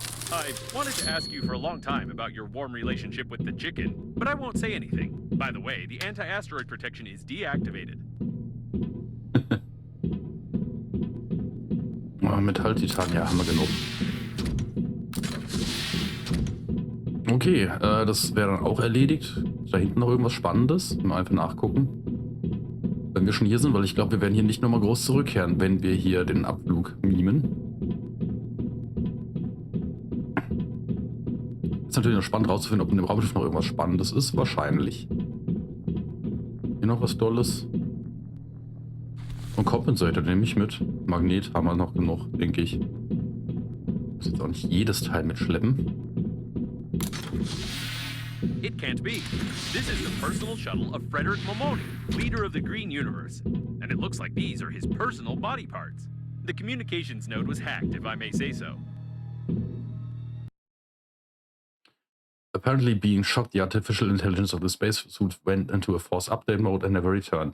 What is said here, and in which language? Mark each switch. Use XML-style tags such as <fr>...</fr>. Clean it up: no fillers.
<en>I wanted to ask you for a long time about your warm relationship with the chicken, but I won't say anything. By the way, the anti-asteroid protection is deactivated.</en> <de>Metall-Titan, ja, haben wir genug. Okay, das wäre dann auch erledigt. Ist da hinten noch irgendwas Spannendes? Mal einfach nachgucken. Wenn wir schon hier sind, weil ich glaube, wir werden hier nicht nochmal groß zurückkehren, wenn wir hier den Abflug mimen. Ist natürlich noch spannend rauszufinden, ob in dem Raumschiff noch irgendwas Spannendes ist. Wahrscheinlich. Hier noch was Tolles. Und Compensator nehme ich mit. Magnet haben wir noch genug, denke ich. Muss jetzt auch nicht jedes Teil mitschleppen.</de> <en>It can't be. This is the personal shuttle of Frederick Momoni, leader of the Green Universe. And it looks like these are his personal body parts. The communications node was hacked, if I may say so. Apparently being shocked, the artificial intelligence of the spacesuit went into a force update mode and never returned.</en>